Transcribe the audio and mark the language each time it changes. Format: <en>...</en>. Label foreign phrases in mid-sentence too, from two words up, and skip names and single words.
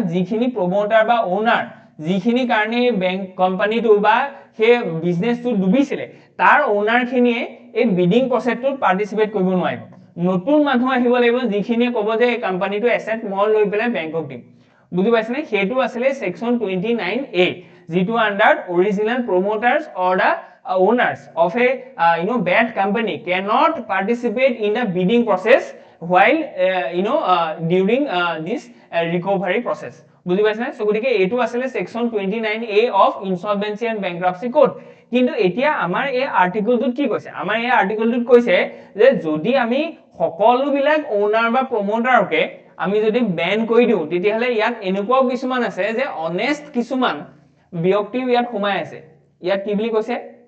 <as>যিখিনি প্ৰমোটাৰ বা ওনাৰ যিখিনি কাৰণে বেংক কোম্পানীটো বা সেই বিজনেসটো ডুবিছিলে তাৰ ওনাৰ খিনিয়ে এই বিডিং প্ৰসেসটোত পাৰ্টিসিপেট কৰিব নোৱাৰিব নতুন মানুহ আহিব লাগিব যিখিনিয়ে ক'ব যে এই কোম্পানীটো এসেট মই লৈ পেলাই বেংকক দিম বুজি পাইছনে হেতু আছিল সেকশন 29A যেটো</as> <en>under original promoters or the owners of a bad company cannot participate in the bidding process while during this recovery process</en> <as>বুজি পাইছনে সো গতিকে এটো আছিল সেকশন 29A</as> <en>of Insolvency and Bankruptcy Code</en> <as>কিন্তু এতিয়া আমাৰ এই আৰ্টিকেলটোত কি কৈছে আমাৰ এই আৰ্টিকেলটোত কৈছে যে যদি আমি সকলো বিলাক ওনাৰ বা প্ৰমোটাৰকে আমি যদি বেন কৰি দিও তেতিয়াহলে ইয়াত এনেকুৱাও কিছুমান আছে যে অনেষ্ট কিছুমান ব্যক্তি ইয়াত সোমাই আছে ইয়াত কি বুলি কৈছে</as>